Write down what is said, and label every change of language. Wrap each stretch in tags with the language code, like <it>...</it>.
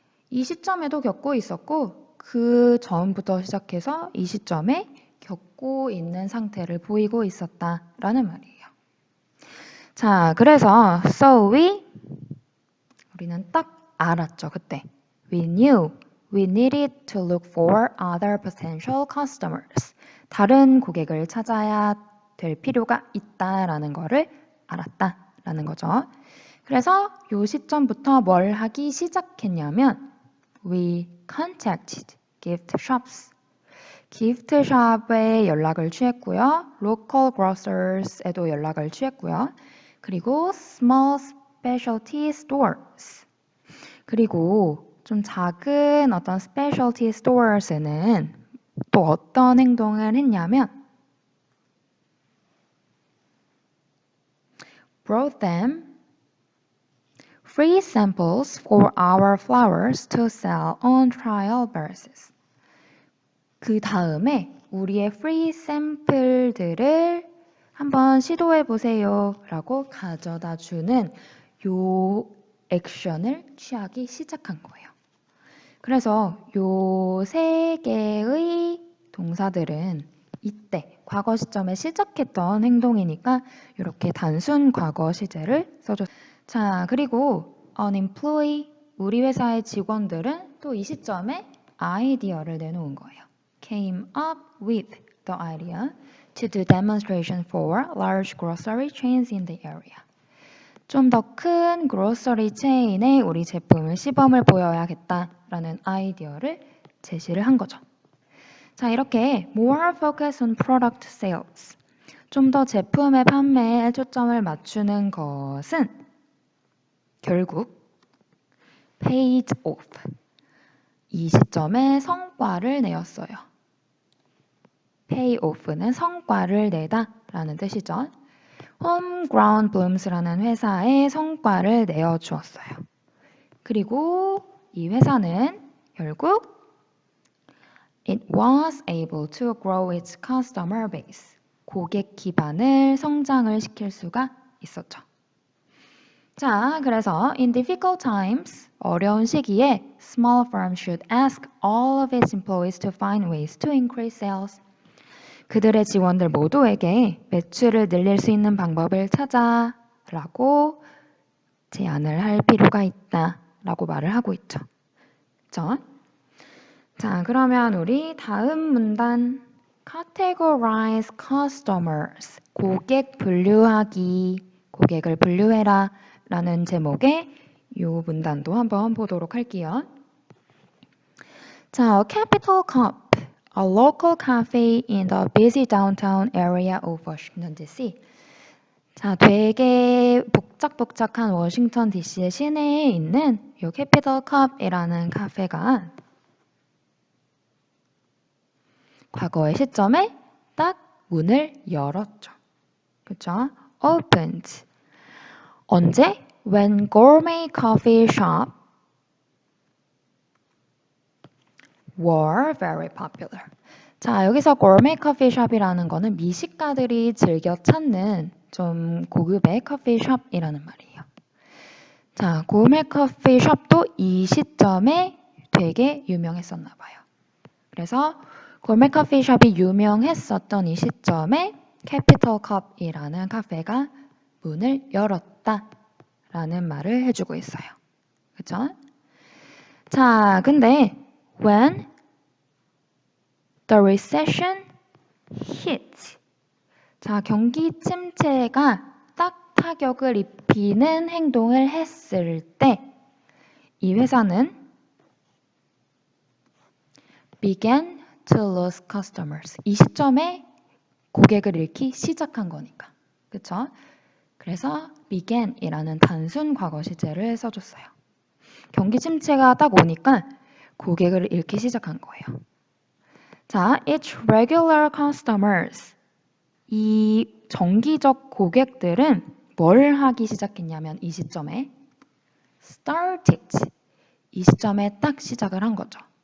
<ko>이 시점에도 겪고 있었고 그 전부터 시작해서 이 시점에 겪고 있는 상태를 보이고 있었다라는 말이에요. 자, 그래서 so 우리는 딱 알았죠, 그때.</ko> <en>We knew we needed to look for other potential customers.</en> <ko>다른 고객을 찾아야 될 필요가 있다라는 거를 알았다라는 거죠. 그래서 이 시점부터 뭘 하기 시작했냐면</ko> <en>We contacted gift shops.</en> <ko>기프트 샵에 연락을 취했고요.</ko> <en>local grocers</en> <ko>에도 연락을 취했고요. 그리고</ko> <en>small specialty stores.</en> <ko>그리고 좀 작은 어떤</ko> <en>specialty stores에는</en> <ko>또 어떤 행동을 했냐면</ko> <en>brought them free samples for our flowers to sell on trial basis.</en> <ko>그 다음에 우리의 free sample들을 한번 시도해 보세요 라고 가져다 주는 요 액션을 취하기 시작한 거예요. 그래서 요 세 개의 동사들은 이때 과거 시점에 시작했던 행동이니까 이렇게 단순 과거 시제를 써줬어요. 자, 그리고 unemployed, 우리 회사의 직원들은 또 이 시점에 아이디어를 내놓은 거예요.</ko> <en>came up with the idea to do demonstration for large grocery chains in the area.</en> <ko>좀 더 큰 그로서리 체인에 우리 제품을 시범을 보여야겠다라는 아이디어를 제시를 한 거죠. 자, 이렇게</ko> <en>more focus on product sales.</en> <ko>좀 더 제품의 판매에 초점을 맞추는 것은 결국</ko> <en>paid off.</en> <ko>이 시점에 성과를 내었어요. pay off는 성과를 내다 라는 뜻이죠. Homegrown Blooms라는 회사에 성과를 내어주었어요. 그리고 이 회사는 결국</ko> <en>It was able to grow its customer base.</en> <ko>고객 기반을 성장을 시킬 수가 있었죠. 자, 그래서</ko> <en>in difficult times,</en> <ko>어려운 시기에</ko> <en>small firms should ask all of its employees to find ways to increase sales.</en> <ko>그들의 직원들 모두에게 매출을 늘릴 수 있는 방법을 찾아라고 제안을 할 필요가 있다라고 말을 하고 있죠. 그렇죠? 자, 그러면 우리 다음 문단</ko> <en>categorize customers,</en> <ko>고객 분류하기, 고객을 분류해라 라는 제목의 이 문단도 한번 보도록 할게요. 자,</ko> <en>Capital Cup, a local cafe in the busy downtown area of Washington DC.</en> <ko>자, 되게 복작복작한 워싱턴 DC의 시내에 있는 이 캐피털 컵이라는 카페가 과거의 시점에 딱 문을 열었죠. 그렇죠? Opened. 언제?</ko> <en>When gourmet coffee shop were very popular.</en> <ko>자, 여기서 gourmet coffee shop이라는 거는 미식가들이 즐겨 찾는 좀 고급의 커피숍이라는 말이에요. 자, gourmet coffee shop도 이 시점에 되게 유명했었나 봐요. 그래서 gourmet coffee shop이 유명했었던 이 시점에 Capital Cup이라는 카페가 문을 열었다라는 말을 해주고 있어요. 그렇죠? 자, 근데</ko> <en>when the recession hit,</en> <ko>자, 경기 침체가 딱 타격을 입히는 행동을 했을 때 이 회사는</ko> <en>began to lose customers.</en> <ko>이 시점에 고객을 잃기 시작한 거니까. 그쵸? 그래서 began이라는 단순 과거 시제를 써줬어요. 경기 침체가 딱 오니까 고객을 잃기 시작한 거예요. 자,</ko> <en>its regular customers.</en> <ko>이 정기적 고객들은 뭘 하기 시작했냐면 이 시점에 started. 이 시점에 딱 시작을 한 거죠.</ko>